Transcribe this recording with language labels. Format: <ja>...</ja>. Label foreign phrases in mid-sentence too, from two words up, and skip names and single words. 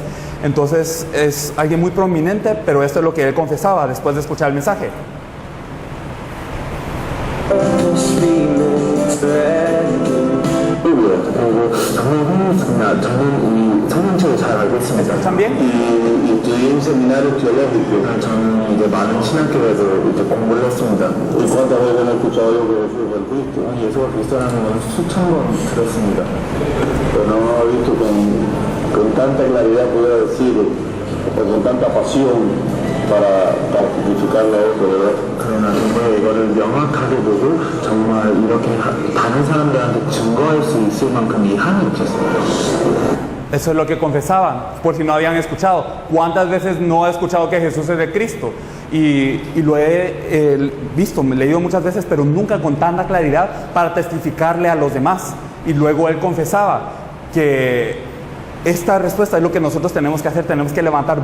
<es>Entonces es alguien muy prominente, pero esto es lo que él confesaba después de escuchar el mensaje. ¿Escuchan bien? Y un seminario teológico.</es> <ko>저는 이제 많은 신학교에서 이렇게 공부를 했습니다.</ko> <es>¿Y cuántas veces han escuchado yo que Jesús es el Cristo? Jesús es cristiano</es> <ko>수천 번 들었습니다.</ko> <es>Pero no he visto con tanta claridad poder decir, o con tanta pasión para justificar la obra, ¿verdad?</es> <ko>그러나 정말 이거를 명확하게 보고 정말 이렇게 다른 사람들한테 증거할 수 있을 만큼 이 한이 있었습니다.</ko> <es>Eso es lo que confesaban, por si no habían escuchado. ¿Cuántas veces no he escuchado que Jesús es el Cristo? Y lo he visto, me he leído muchas veces, pero nunca con tanta claridad para testificarle a los demás. Y luego él confesaba que esta respuesta es lo que nosotros tenemos que hacer.</es>